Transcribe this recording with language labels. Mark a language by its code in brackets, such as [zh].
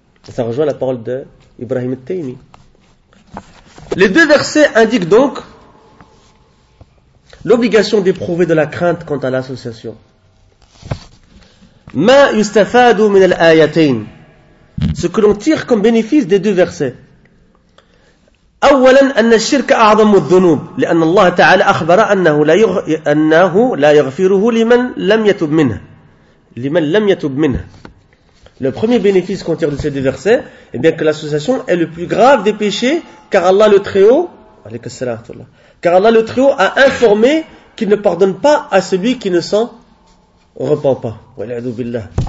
[fr] Ça rejoint la parole d'Ibrahim al-Taymi. Les deux versets indiquent donc l'obligation d'éprouver de la crainte quant à l'association. [ar] Ma yustafadu min al-ayatayn. [fr] Ce que l'on tire comme bénéfice des deux versets. [ar] أولا أن الشرك أعظم الذنوب لأن الله تعالى أخبر أنه لا يغفره لمن لم يتب منه لمن لم يتب منه. [fr] Le premier bénéfice qu'on tire de ces deux versets est bien que l'association est le plus grave des péchés, car Allah le Très-Haut, alayka salatullah, car Allah le Très-Haut a informé qu'il ne pardonne pas à celui qui ne s'en repent pas. Wal'adhu billah.